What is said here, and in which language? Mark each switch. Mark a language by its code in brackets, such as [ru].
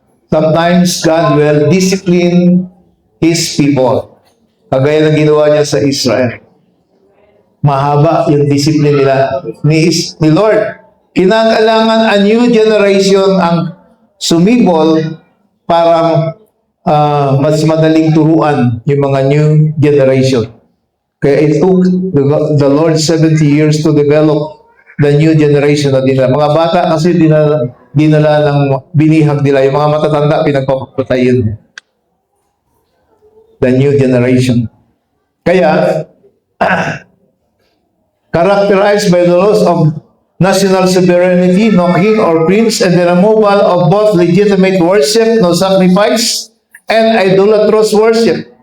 [en] Sometimes, God will discipline His people. [tl] Kagaya ng ginawa niya sa Israel. Mahaba yung discipline nila ni Lord. Kinakailangan [en] a new generation [tl] ang sumibol para mas madaling turuan yung mga new generation. Kaya [en] it took the Lord 70 years to develop the new generation [tl] na nila. Mga bata kasi dinala ng binihag nila. Yung mga matatanda, pinagpapatayin. [en] The new generation. Kaya, characterized by the loss of national sovereignty, no king or prince, and the removal of both legitimate worship, no sacrifice, and idolatrous worship.